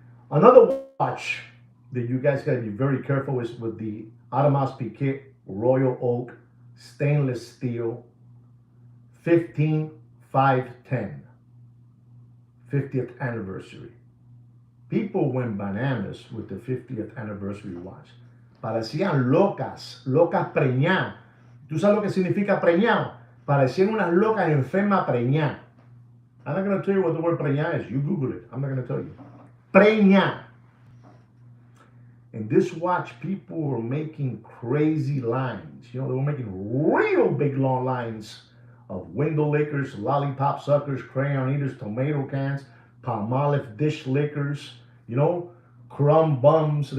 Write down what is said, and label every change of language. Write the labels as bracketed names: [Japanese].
[English] Another watch that you guys gotta be very careful is with the Audemars Piguet Royal Oak stainless steel 15510 50th anniversary. People went bananas with the 50th anniversary watch. [Spanish] Parecían locas, locas preñadas. ¿Tú sabes lo que significa preñado? Parecían unas locas enfermas preñadas. [English] I'm not going to tell you what the word preñada is. You Google it. I'm not going to tell you. Preñada. And this watch, people were making crazy lines. You know, they were making real big long lines of window lickers, lollipop suckers, crayon eaters, tomato cans, Palmolive dish lickers, you know, crumb bums.